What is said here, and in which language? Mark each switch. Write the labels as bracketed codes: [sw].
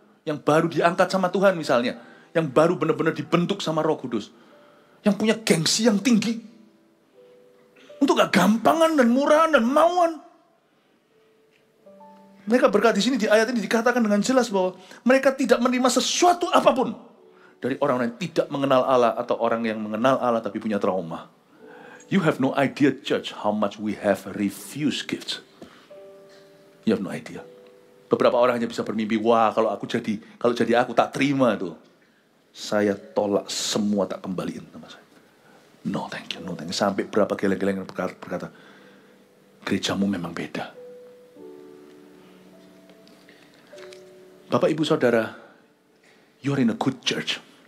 [id] Yang baru diangkat sama Tuhan misalnya. Yang baru benar-benar dibentuk sama Roh Kudus. Yang punya gengsi yang tinggi. Untuk gak gampangan dan murahan dan mauan. Mereka berkata di sini, di ayat ini dikatakan dengan jelas bahwa mereka tidak menerima sesuatu apapun. Dari orang yang tidak mengenal Allah atau orang yang mengenal Allah tapi punya trauma. [en] You have no idea, church, how much we have refused gifts. You have no idea. [id] Beberapa orang hanya bisa bermimpi, wah kalau jadi aku tak terima tuh. Saya tolak semua, tak kembaliin sama saya. [en] No thank you. [id] Sampai berapa geleng-geleng yang berkata, gerejamu memang beda. Bapak, Ibu, Saudara, [en] you're in a good church.